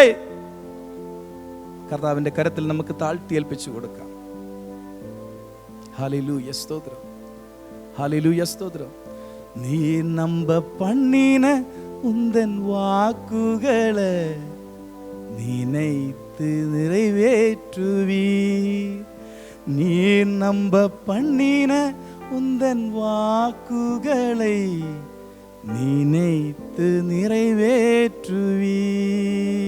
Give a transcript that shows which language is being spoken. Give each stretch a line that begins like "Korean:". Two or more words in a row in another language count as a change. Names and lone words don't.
Malayalam: കർത്താവിൻ്റെ കരത്തിൽ നമുക്ക് താഴ്ത്തിയേൽപ്പിച്ചു കൊടുക്കാം. ഹല്ലേലൂയ സ്തോത്രം. ഹല്ലേലൂയ സ്തോത്രം.
Tamil: நீ நம்ப பண்ணின உந்தன் வாக்குகள் நினைத்து நிறைவேற்றுவீர். நீ நம்ப பண்ணின உந்தன் வாக்குகளை நினைத்து நிறைவேற்றுவீர்.